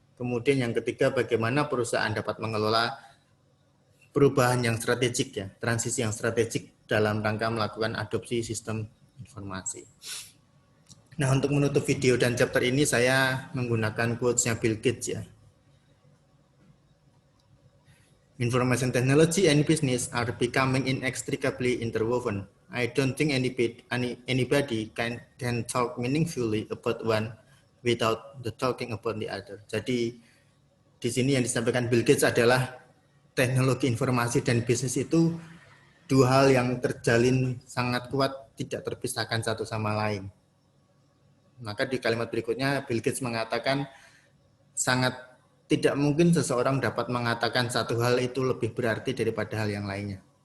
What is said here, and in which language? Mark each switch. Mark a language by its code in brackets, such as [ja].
[id] Kemudian yang ketiga, bagaimana perusahaan dapat mengelola perubahan yang strategik, ya, transisi yang strategik dalam rangka melakukan adopsi sistem informasi. Nah, untuk menutup video dan chapter ini saya menggunakan quotes-nya Bill Gates, ya. [en] Information technology and business are becoming inextricably interwoven. I don't think anybody can talk meaningfully about one without the talking about the other. [id] Jadi di sini yang disampaikan Bill Gates adalah teknologi informasi dan bisnis itu dua hal yang terjalin sangat kuat, tidak terpisahkan satu sama lain. Maka di kalimat berikutnya Bill Gates mengatakan sangat tidak mungkin seseorang dapat mengatakan satu hal itu lebih berarti daripada hal yang lainnya.